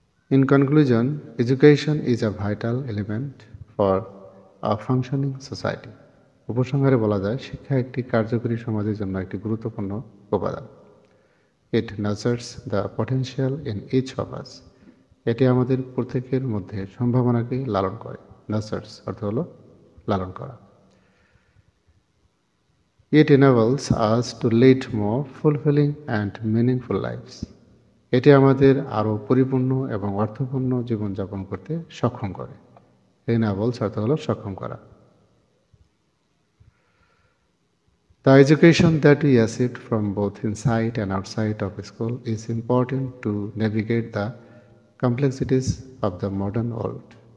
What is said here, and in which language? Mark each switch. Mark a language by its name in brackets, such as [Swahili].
[English] In conclusion, education is a vital element for a functioning society. [Bangla] উপসংহারে বলা যায়, শিক্ষা একটি কার্যকরী সমাজের জন্য একটি গুরুত্বপূর্ণ উপাদান। [English] It nurtures the potential in each of us. [Bangla] এটি আমাদের প্রত্যেকের মধ্যে সম্ভাবনাকে লালন করে। Nurtures অর্থ হলো লালন করা। [English] It enables us to lead more fulfilling and meaningful lives. [Bangla] এটি আমাদের আরও পরিপূর্ণ এবং অর্থপূর্ণ জীবনযাপন করতে সক্ষম করে। Enables অর্থ হলো সক্ষম করা। [English] The education that we accept from both inside and outside of school is important to navigate the complexities of the modern world.